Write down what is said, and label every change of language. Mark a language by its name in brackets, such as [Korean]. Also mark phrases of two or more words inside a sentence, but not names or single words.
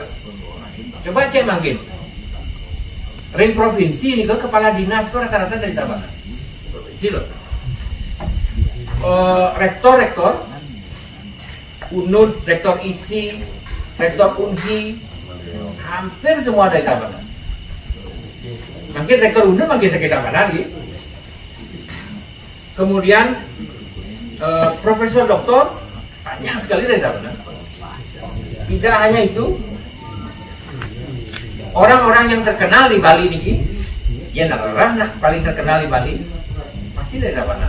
[Indonesian] Coba cek mungkin, ring provinsi ini kan kepala dinas itu rata-rata dari Tabanan. Provinsi loh. Rektor, UNUD, rektor ISI, rektor UNHI, hampir semua dari Tabanan. Makin rektor UNUD makin sakit Tabanan gitu. Kemudian profesor doktor banyak sekali dari Tabanan. Tidak hanya itu, orang-orang yang terkenal di Bali niki, ya orang paling terkenal di Bali pasti dari Tabanan.